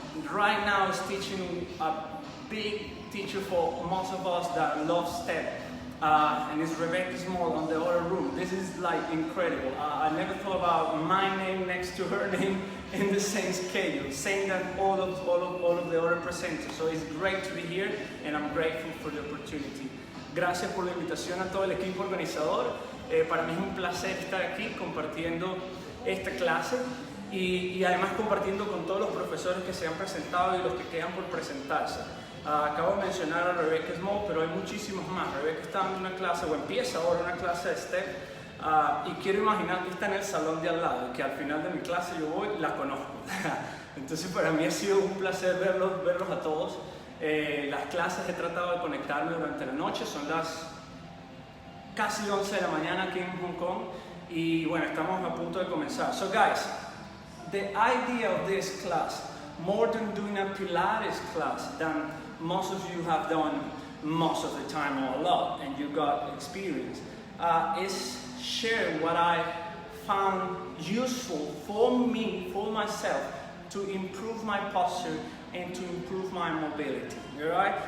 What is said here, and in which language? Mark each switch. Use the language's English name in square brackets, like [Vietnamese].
[English] Right now is teaching a big teacher for most of us that love step. And it's Rebecca Small on the other room. This is like incredible. I never thought about my name next to her name in the same schedule, same that all of the other presenters. So it's great to be here and I'm grateful for the opportunity. [Spanish] Gracias por la invitación a todo el equipo organizador. Para mí es un placer estar aquí compartiendo esta clase y además compartiendo con todos los profesores que se han presentado y los que quedan por presentarse. Acabo de mencionar a Rebecca Small, pero hay muchísimos más. Rebecca está dando una clase, o empieza ahora una clase de step, y quiero imaginar que está en el salón de al lado, y que al final de mi clase yo voy y la conozco. Entonces para mí ha sido un placer verlos a todos. Las clases he tratado de conectarme durante la noche, son las casi 11 de la mañana aquí en Hong Kong, y bueno, estamos a punto de comenzar. [English] So guys, the idea of this class, more than doing a Pilates class than most of you have done most of the time or a lot, and you got experience, is share what I found useful for me, for myself, to improve my posture and to improve my mobility, alright?